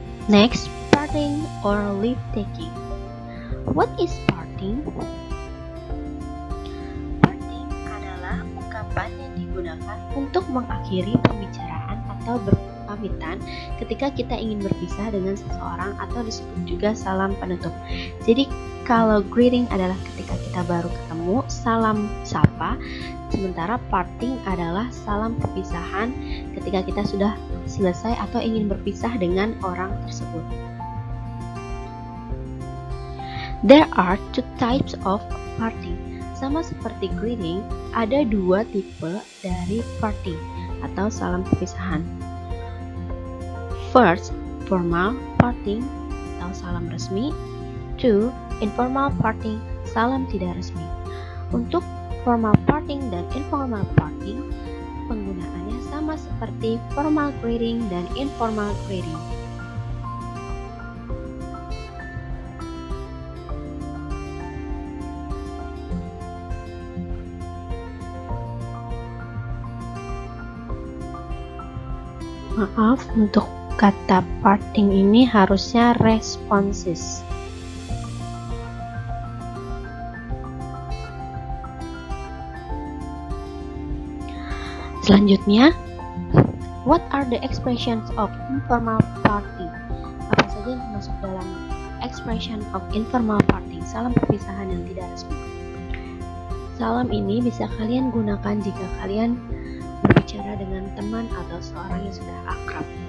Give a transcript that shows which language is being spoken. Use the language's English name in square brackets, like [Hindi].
[English] Next, parting or leave taking. What is parting? [Indonesian] Parting adalah ungkapan yang digunakan untuk mengakhiri pembicaraan atau berpamitan ketika kita ingin berpisah dengan seseorang, atau disebut juga salam penutup. Jadi kalau greeting adalah ketika kita baru ketemu, salam sapa, sementara parting adalah salam perpisahan ketika kita sudah selesai atau ingin berpisah dengan orang tersebut. [English] There are two types of parting. [Indonesian] Sama seperti greeting, ada dua tipe dari parting atau salam perpisahan. [English] First, formal parting [Indonesian] atau salam resmi. Two, informal parting, salam tidak resmi. Untuk formal parting dan informal parting, penggunaannya sama seperti formal greeting dan informal greeting. Maaf, untuk kata parting ini harusnya responses. [English] Selanjutnya, what are the expressions of informal parting? [Indonesian] Apa saja yang masuk dalam [English] expression of informal parting, [Indonesian] salam perpisahan yang tidak resmi? Salam ini bisa kalian gunakan jika kalian berbicara dengan teman atau seorang yang sudah akrab.